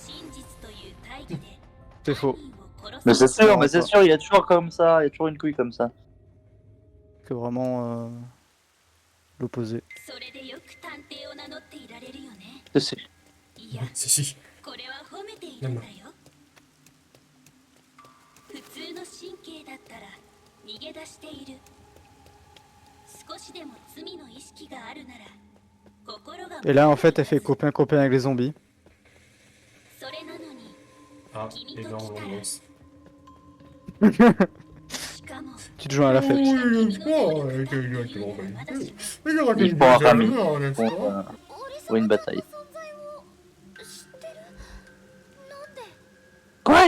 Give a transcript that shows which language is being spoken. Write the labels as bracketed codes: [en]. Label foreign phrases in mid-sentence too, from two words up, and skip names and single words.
[fr] C'est faux. Mais c'est sûr, il y a toujours comme ça, il y a toujours une couille comme ça. C'est vraiment l'opposé. C'est Si. Non. [ja] 逃げ出している。少しでも罪の意識があるなら、心が。 [fr] Et là en fait elle fait copain avec les zombies. [ja] それなのに。 [fr] Ah, et là on lance. Tu te joins à la fête. Ils font un rami pour une bataille. Quoi?